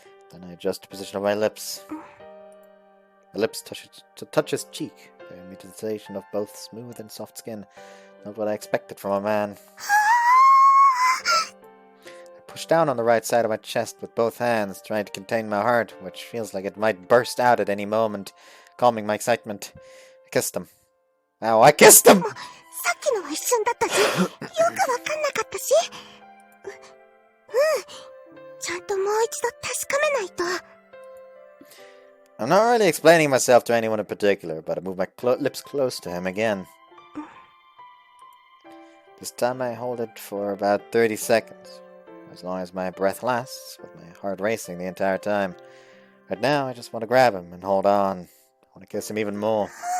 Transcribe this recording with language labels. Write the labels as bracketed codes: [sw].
[en] Then I adjust the position of my lips. The lips touch his cheek, the mutation of both smooth and soft skin. Not what I expected from a man. I push down on the right side of my chest with both hands, trying to contain my heart, which feels like it might burst out at any moment, calming my excitement. I kissed him. Ow, I kissed him! [ja] さっきのは一瞬だったし、よくわかんなかったし。ちゃんともう一度確かめないと。 [en] I'm not really explaining myself to anyone in particular, but I move my lips close to him again. This time I hold it for about 30 seconds, as long as my breath lasts, with my heart racing the entire time. Right now, I just want to grab him and hold on. I want to kiss him even more.